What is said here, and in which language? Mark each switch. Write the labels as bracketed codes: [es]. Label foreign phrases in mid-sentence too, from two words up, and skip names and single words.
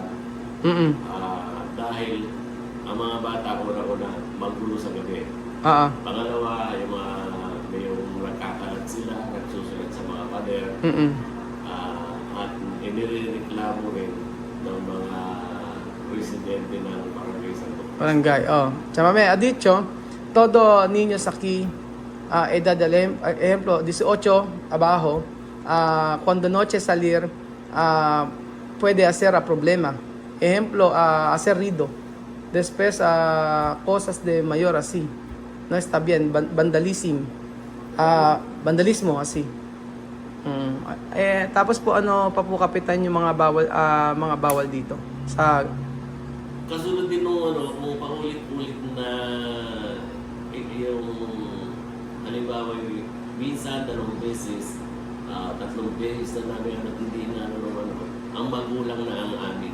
[tl] Dahil ang mga bata una-una maggulo sa gabi. Pangalawa, yung nagkakalat sila, nagsusulat sa mga pader, at inireklamo rin ng mga presidente ng barangay Santo. Barangay, oh. Chamame, [es] ha dicho, todo niños aquí, edad de ejemplo, 18 abajo, cuando noche salir, puede hacer a problema. Ejemplo, hacer ruido. Después, cosas de mayor así. No está bien, vandalismo así. [tl] Tapos po ano pa po kapitan yung mga bawal dito sa Kasunod din nung kung paulit-ulit na yung halimbawa minsan, 2 beses, 3 beses na namin hindi na ang magulang na ang aming